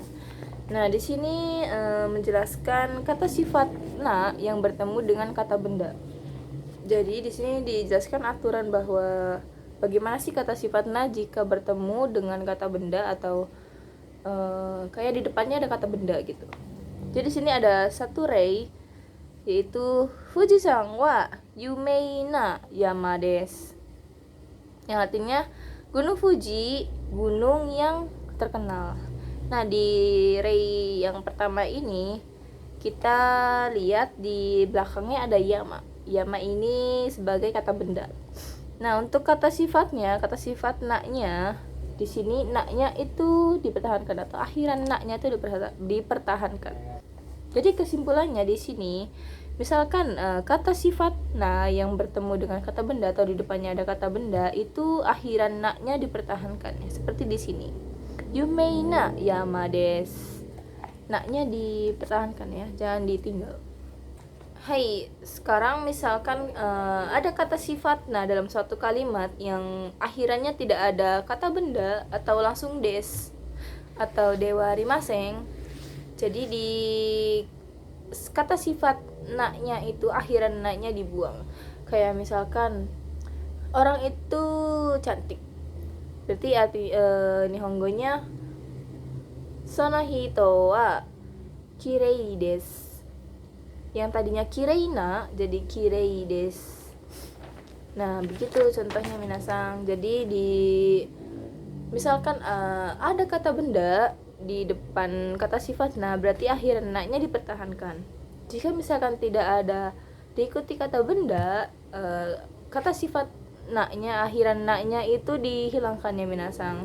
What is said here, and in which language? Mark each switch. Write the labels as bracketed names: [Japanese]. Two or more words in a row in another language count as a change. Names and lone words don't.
[Indonesian] Nah, di sini menjelaskan kata sifat na yang bertemu dengan kata benda. Jadi di sini dijelaskan aturan bahwa bagaimana sih kata sifat na jika bertemu dengan kata benda atau kayak di depannya ada kata benda gitu. Jadi di sini ada satu rei, yaitu [Japanese] 富士山は有名な山です, [Indonesian] yang artinya Gunung Fuji, gunung yang terkenal. Nah, di rei yang pertama ini kita lihat di belakangnya ada yama. Yama ini sebagai kata benda. Nah, untuk kata sifatnya, kata sifat naknya di sini naknya itu dipertahankan atau akhiran naknya itu dipertahankan. Jadi kesimpulannya di sini, misalkan kata sifat na yang bertemu dengan kata benda atau di depannya ada kata benda, itu akhiran naknya dipertahankan ya, seperti di sini. [Japanese] 有名な山です. [Indonesian] Naknya dipertahankan ya, jangan ditinggal. Hai, sekarang misalkan ada kata sifat na dalam suatu kalimat yang akhirannya tidak ada kata benda atau langsung des atau [Japanese] ではありません. [Indonesian] Jadi di kata sifat naknya itu akhiran naknya dibuang. Kayak misalkan orang itu cantik. Berarti arti nihongonya [Japanese] その人はきれいです. [Indonesian] Yang tadinya kireina jadi [Japanese] きれいです. [Indonesian] Nah, begitu contohnya minasang. Jadi di misalkan ada kata benda di depan kata sifat na, berarti akhir naknya dipertahankan. Jika misalkan tidak ada diikuti kata benda, kata sifat naknya, akhiran naknya itu dihilangkan ya minasang.